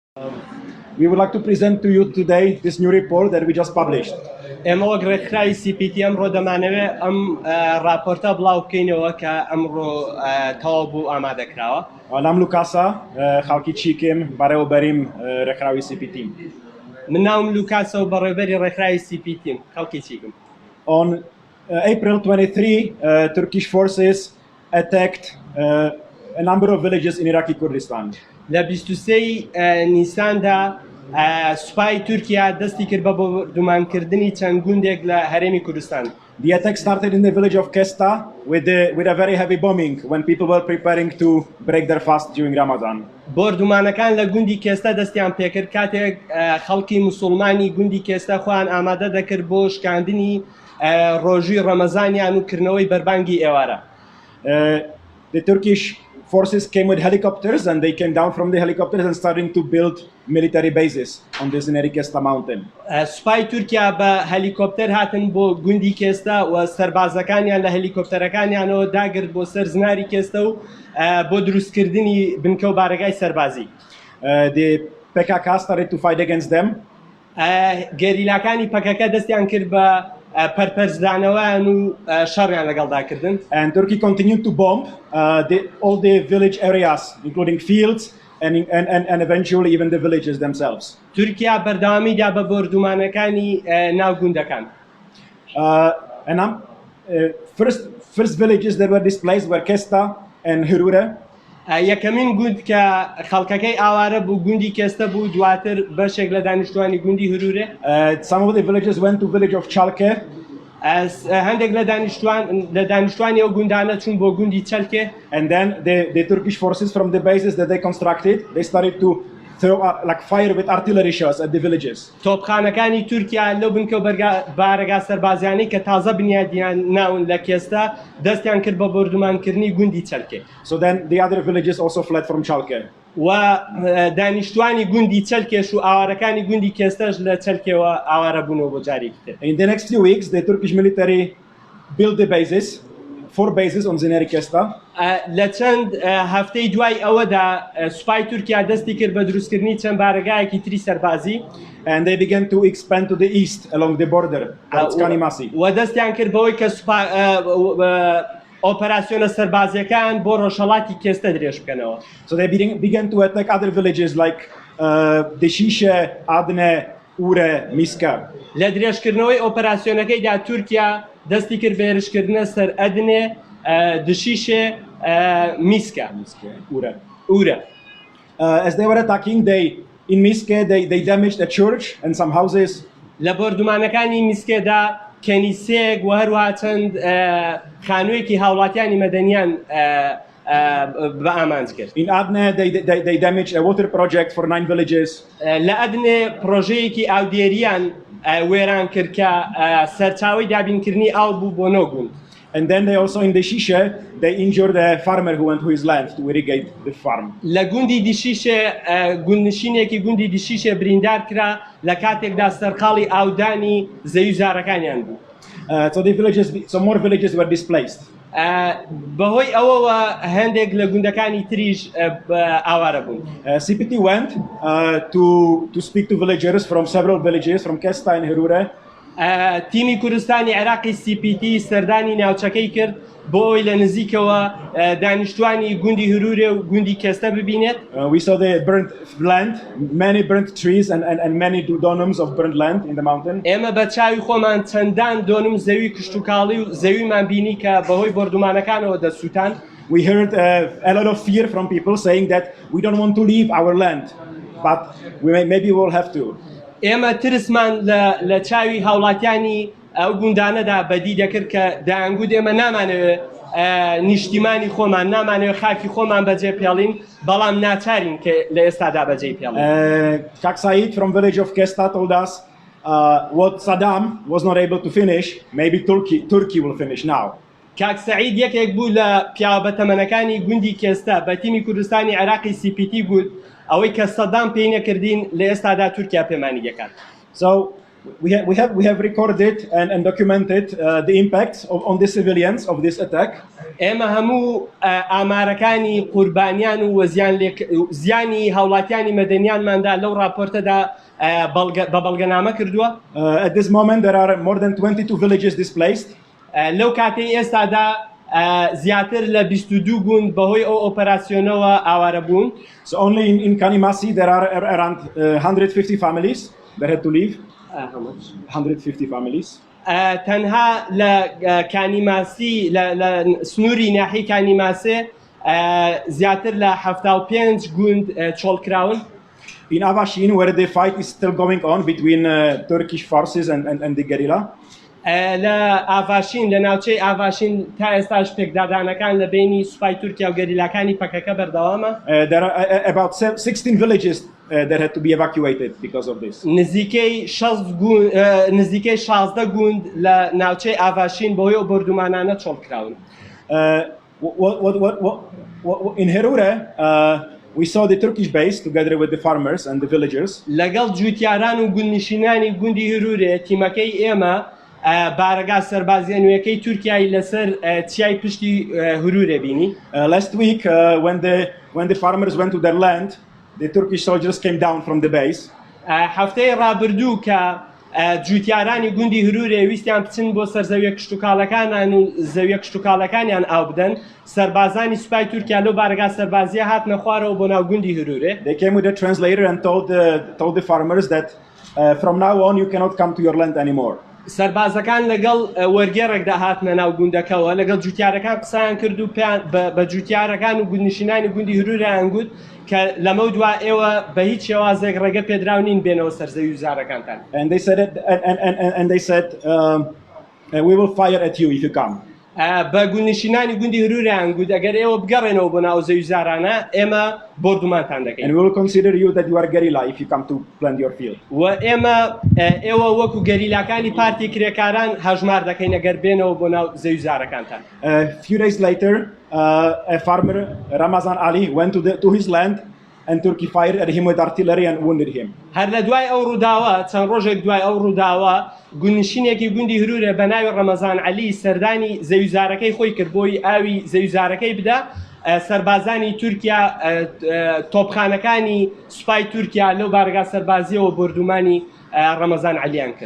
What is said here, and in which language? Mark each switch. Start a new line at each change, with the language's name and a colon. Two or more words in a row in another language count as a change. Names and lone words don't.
English: We would like to present to you today this new report that we just published.
Central Kurdish: ئێمە وەک ڕێکخراوی CPT ئەمڕۆ دەمانەوێت ئەم راپۆرتە بڵاو بکەینەوە کە ئەمڕۆ تەواو بوو ئامادەکراوە. نام لوکاسا خەڵکی چیکم بەڕێوەبەریم ڕێکخراوی CPT. من ناوم لوکاسە و بەڕێوەبەری ڕێکخراوی CPT خەڵکی چیکم.
English: On April 23, Turkish forces attacked a number of villages in Iraqi Kurdistan.
Central Kurdish: لە 23 نیساندا سوپای تورکیا دەستی کرد بە بەردومانکردنی چەند گوندێک لە هەرێمی کوردستان.
English: The attack started in the village of Kesta with a very heavy bombing when people were preparing to break their fast during Ramadan.
Central Kurdish: بۆردومانەکان لە گوندی کێستە دەستیان پێکرد کاتێک خەڵکی موسڵمانی گوندی کێستە خۆیان ئامادە دەکرد بۆ شکاندنی ڕۆژووی ڕەمەزانیان و کردنەوەی بەربانگی ئێوارە.
English: The Turkish forces came with helicopters and they came down from the helicopters and starting to build military bases on the Zineri Kesta mountain.
Central Kurdish: سوپای تورکیا بە هەلیکۆپتەر هاتن بۆ گوندی کێستە و سەربازەکانیان لە هەلیکۆپتەرەکانیانەوە داگرت بۆ سەر زناری کێستە و بۆ دروستکردنی بنکە و بارگای سەربازی.
English: The PKK started to fight against them.
Central Kurdish: گەریلاکانی پەکەکە دەستیان کرد بە پەرپەرزدانەوەیان و شەڕیان لەگەڵداکردن.
English: And Turkey continued to bomb all the village areas, including fields and eventually even the villages themselves.
Central Kurdish: تورکیا بەردەوامیدا بە بۆردومانەکانی ناو گوندەکان.
English: And first villages that were displaced were Kesta and Hurure.
Central Kurdish: یەکەمین گوند کە خەڵکەکەی ئاوارە بوو گوندی کێستە بوو، دواتر بەشێک لە دانیشتوانی گوندی هورورێ.
English: Some of the villages went to village of Chalke.
Central Kurdish: هەندێک لە دانیشتوانی ئەو گوندانە چوون بۆ گوندی چەلکێ.
English: And then the Turkish forces from the bases that they constructed, they started to throw like fire with artillery shots at the villages.
Central Kurdish: تۆپخانەکانی تورکیا لەو بنکە و بارەگا سەربازیانەی کە تازە بنیادیان ناون لە کێستە دەستیان کرد بە بۆردومانکردنی گوندی چەلکێ.
English: So then the other villages also fled from Chalke.
Central Kurdish: و دانیشتوانی گوندی چەلکێش و ئاوارەکانی گوندی کێستەش لە چەلکێەوە ئاوارە بوونەوە بۆ جارێکی تر.
English: In the next few weeks, the Turkish military built the bases, 4 bases on Zineri Kesta.
Central Kurdish: لە چەند هەفتەی دوای ئەوەدا سوپای تورکیا دەستی کرد بە دروستکردنی چەند بارگایەکی تری سەربازی.
English: And they began to expand to the east along the border towards Kanimasi.
Central Kurdish: و دەستیان کرد بەوەی کە ئۆپەراسیۆنە سەربازیەکان بۆ ڕۆژهەڵاتی کێستە درێژ بکەنەوە.
English: So they began to attack other villages like Deshishe, Adne, Ure, Miska.
Central Kurdish: لە درێژکردنەوەی ئۆپەراسیۆنەکەیدا تورکیا دەستی کرد بە هێرشکردنە سەر ئەدنێ، دشیشێ، میسکە، Ure.
English: As they were attacking, in Miske, they damaged a church and some houses.
Central Kurdish: لە بۆردومانەکانی میسکێدا کەنیسەیەک و هەروەها چەند خانوویەکی هاوڵاتیانی مەدەنیان بە ئامانج کرد.
English: In Adne, they damaged a water project for 9 villages.
Central Kurdish: لە ئەدنێ پرۆژەیەکی ئاودێریان وێران کرد کە سەرچاوی دابینکردنی ئاو بوو بۆ 9 گوند.
English: And then they also in Deshishe, they injured a farmer who went to his land to irrigate the farm.
Central Kurdish: لە گوندی دیشیشێ گوندنشینێکی گوندی دیشیشێ بریندار کرا لە کاتێکدا سەرقاڵی ئاودانی زەویزارەکانیان بوو.
English: So more villages were displaced.
Central Kurdish: بەهۆی ئەوەوە هەندێک لە گوندەکانی تریش ئاوارە بوون.
English: CPT went to speak to villagers from several villages from Kesta and Hurure.
Central Kurdish: تیمی کوردستانی عێراقی CPT سەردانی ناوچەکەی کرد بۆ ئەوی لە نزیکەوە دانیشتوانی گوندی هورورێ و گوندی کێستە ببینێت.
English: We saw the burnt land, many burnt trees and many dunums of burnt land in the mountain.
Central Kurdish: ئێمە بە چاوی خۆمان چەندان دۆنم زەوی کشتوکاڵی و زەویمان بینی کە بەهۆی بۆردومانەکانەوە دەسووتان.
English: We heard a lot of fear from people saying that we don't want to leave our land, but maybe we'll have to.
Central Kurdish: ئێمە ترسمان لە چاوی هاوڵاتیانی ئەو گوندانەدا بەدی دەکرد کە دەیانگوت ئێمە نامانەوێت نیشتیمانی خۆمان نامانەوێت خاکی خۆمان بەجێ پێڵین بەڵام ناچارین کە لە ئێستادا بەجێ پێڵین.
English: Kak Said from village of Kesta told us what Saddam was not able to finish, maybe Turkey will finish now.
Central Kurdish: کاک سەعید یەکێک بوو لە پیاوە بەتەمەنەکانی گوندی کێستە بە تیمی کوردستانی عێراقی CPT گوت ئەوەی کە سەدام پێی نەکردین لە ئێستادا تورکیا پێمانی دەکات.
English: So we have recorded and documented the impacts on the civilians of this attack.
Central Kurdish: ئێمە هەموو ئامارەکانی قوربانیان و زیانی هاوڵاتیانی مەدەنیانماندا لەو راپۆرتەدا بە بەڵگەنامە کردووە.
English: At this moment, there are more than 22 villages displaced.
Central Kurdish: لەو کاتەی ئێستادا زیاتر لە 22 گوند بەهۆی ئەو ئۆپەراسیۆنەوە ئاوارە بوون.
English: So only in Kanimasi, there are around 150 families that had to leave. 150 families.
Central Kurdish: تەنها لە کانیماسی لە سنووری ناحی کانیماسێ زیاتر لە 75 گوند چۆڵکراون.
English: In Avashin, where the fight is still going on between Turkish forces and the guerrilla.
Central Kurdish: لە ئاڤاشین لە ناوچەی ئاڤاشین تا ئێستاش پێکدادانەکان لە بینی سوپای تورکیا و گەریلاکانی پەکەکە بەردەوامە.
English: There are about 16 villages that had to be evacuated because of this.
Central Kurdish: نزیکەی 16 گوند لە ناوچەی ئاڤاشین بەهۆی ئەو بەردومانانە چۆڵکراون.
English: In Herure, we saw the Turkish base together with the farmers and the villagers.
Central Kurdish: لەگەڵ جووتیاران و گوندنشینانی گوندی هەرورێ تیمەکەی ئێمە بارەگا سەربازیە نوێیەکەی تورکیای لەسەر چیای پشتی هەرورێ بینی.
English: Last week, when the farmers went to their land, the Turkish soldiers came down from the base.
Central Kurdish: هەفتەی ڕابردوو کە جووتیارانی گوندی هەرورێ ویستیان بچن بۆ سەر زەویە کشتتوکاڵەکانان و زەویە کشتتوکاڵەکانیان ئاو بدەن سەربازانی سوپای تورکیا لەو بارەگا سەربازیە هاتنە خوارەوە بۆ ناو گوندی هەرورێ.
English: They came with a translator and told the farmers that from now on you cannot come to your land anymore.
Central Kurdish: سەربازەکان لەگەڵ وەرگێڕێکدا هاتنە ناو گوندەکەەوە لەگەڵ جووتیارەکان قسەیان کرد و بە جووتیارەکان و گوندنشینانی گوندی هەرورەیان گوت کە لەمە دوا ئێوە بە هیچ شێوازێک ڕێگە پێدراونین بێنەوە سەرزەوی وزارەکانتان.
English: And they said we will fire at you if you come.
Central Kurdish: بە گوندنشینانی گوندی هەرورەیان گوت ئەگەر ئێوە بگەڕێنەوە بۆ ناو زەوی وزارانە ئێمە بردومانتان دەکەین.
English: And we will consider you that you are guerrilla if you come to plant your field.
Central Kurdish: و ئێوە وەکو گەریلاکانی پارتی کرێکاران هەژمار دەکەین ئەگەر بێنەوە بۆ ناو زەوی وزارەکانتان.
English: Few days later, a farmer, Ramazan Ali, went to his land and Turkey fired at him with artillery and wounded him.
Central Kurdish: هەر لە دوای ئەو ڕووداوە چەند ڕۆژێک دوای ئەو ڕووداوە گوندنشینێکی گوندی هەرورێ بە ناوی ڕەمەزان عەلی سەردانی زەوی وزارەکەی خۆی کرد بۆی ئاوی زەوی وزارەکەی بدا. سەربازانی تورکیا تۆپخانەکانی سوپای تورکیا لەو بارگا سەربازیەوە بردومانی ڕەمەزان عەلیان کرد.